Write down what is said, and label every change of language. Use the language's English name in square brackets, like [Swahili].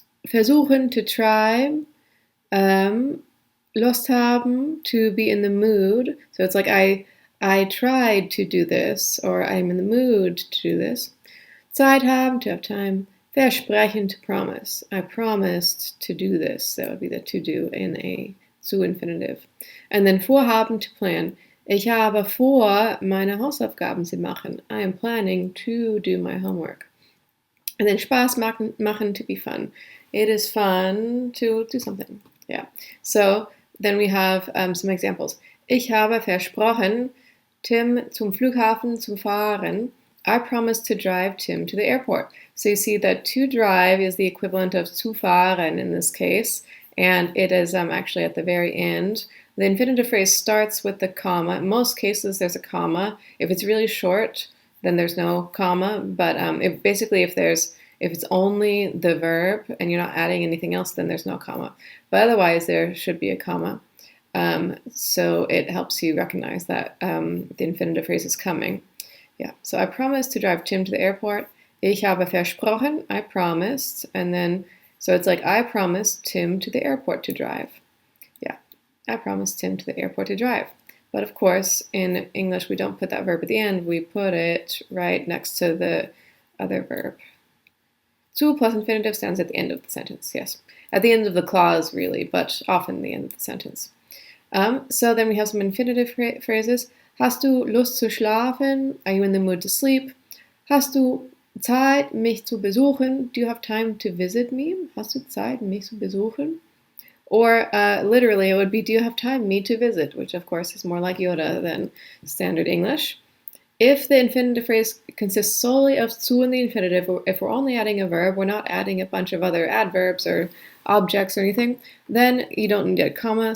[English] Versuchen, to try. [German] Lust haben, [English] to be in the mood. So it's like, I tried to do this, or I'm in the mood to do this. [German] Zeit haben, [English] to have time. Versprechen, to promise. I promised to do this. That would be the to do in a zu infinitive. And then vorhaben, to plan. [German] Ich habe vor, meine Hausaufgaben zu machen. [English] I am planning to do my homework. And then Spaß machen, to be fun. It is fun to do something. Yeah. So then we have some examples. [German] Ich habe versprochen, Tim zum Flughafen zu fahren. [English] I promised to drive Tim to the airport. So you see that to drive is the equivalent of zu fahren in this case, and it is actually at the very end. The infinitive phrase starts with the comma. In most cases, there's a comma. If it's really short, then there's no comma. But if it's only the verb and you're not adding anything else, then there's no comma. But otherwise, there should be a comma. So it helps you recognize that the infinitive phrase is coming. Yeah, so I promised to drive Tim to the airport. [German] Ich habe versprochen, [English] I promised. And then, so it's like, I promised Tim to the airport to drive. Yeah, I promised Tim to the airport to drive. But of course, in English, we don't put that verb at the end. We put it right next to the other verb. Zu plus infinitive stands at the end of the sentence, yes. At the end of the clause, really, but often the end of the sentence. So then we have some infinitive phrases. [German] Hast du Lust zu schlafen? [English] Are you in the mood to sleep? [German] Hast du Zeit, mich zu besuchen? [English] Do you have time to visit me? [German] Hast du Zeit, mich zu besuchen? [English] Or literally, it would be, do you have time, me to visit? Which, of course, is more like Yoda than standard English. If the infinitive phrase consists solely of zu in the infinitive, or if we're only adding a verb, we're not adding a bunch of other adverbs or objects or anything, then you don't need a comma.